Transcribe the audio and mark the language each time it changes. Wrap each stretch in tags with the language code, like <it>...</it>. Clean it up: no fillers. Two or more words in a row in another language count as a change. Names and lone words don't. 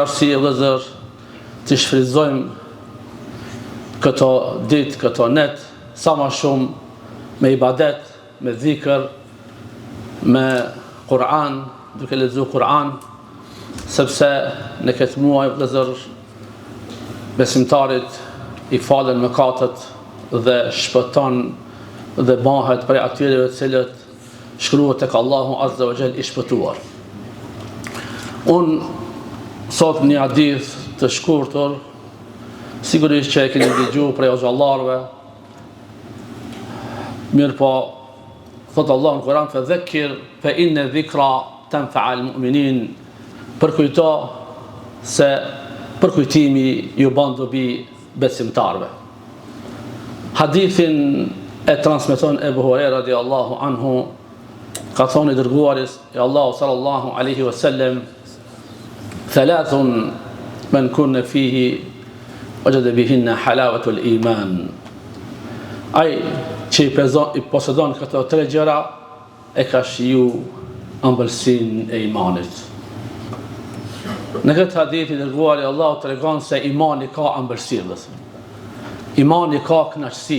<sq>arsye vëllezër të shfrytëzojmë këto ditë, këto net sa më shumë me ibadet, me dhikr, me Kur'an, duke lexuar Kur'an, sepse në këtë muaj vëllezër besimtarit i falen mëkatet dhe shpëton dhe bëhet prej atyre të cilët shkruhet tek Allahu</sq> <ar>عز وجل</ar> <sq>i shpëtuar. Unë sot një hadith të shkurtër, sigurisht që e keni dëgjuar prej xhallarëve, mirë po, thot Allah në Kur'an,</sq> <ar>فذكر فإن الذكرى تنفع المؤمنين,</ar> <sq>përkujto se përkujtimi ju bën dobi besimtarëve. Hadithin e transmeton Ebu Huraira</sq> <ar>رضي الله عنه,</ar> <sq>ka thonë i dërguari i Allahu</sq> <ar>صلى الله عليه وسلم, ثلاث من كن فيه وجد بهن حلاوة الإيمان.</ar> <sq>Ai që i posedon këto tre gjëra e ka shiju ëmbëlsinë e imanit. Në këtë hadith i dërguari Allahu tregon se imani ka ëmbëlsi, imani ka kënaqësi.</sq>